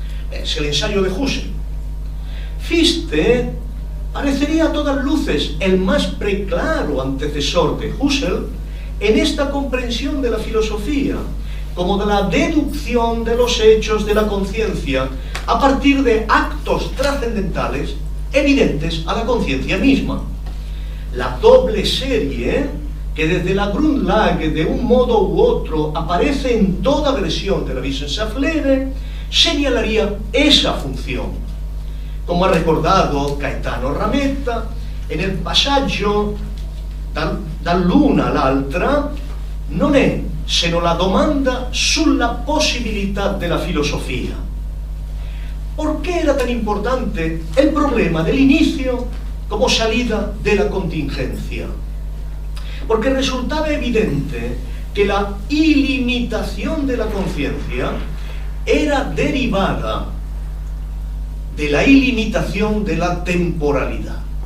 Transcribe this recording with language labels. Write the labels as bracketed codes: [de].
[es] Es el ensayo de Husserl. Fichte parecería a todas luces el más preclaro antecesor de Husserl en esta comprensión de la filosofía, como de la deducción de los hechos de la conciencia a partir de actos trascendentales evidentes a la conciencia misma. La doble serie, que desde la Grundlage de un modo u otro aparece en toda versión de la Wissenschaftslehre, señalaría esa función. Como ha recordado Caetano Rametta, en el [it] passaggio dall'una all'altra non è se non la domanda sulla possibilità della filosofia. [es] ¿Por qué era tan importante el problema del inicio como salida de la contingencia? Porque resultaba evidente que la ilimitación de la conciencia era derivada de la ilimitación de la temporalidad.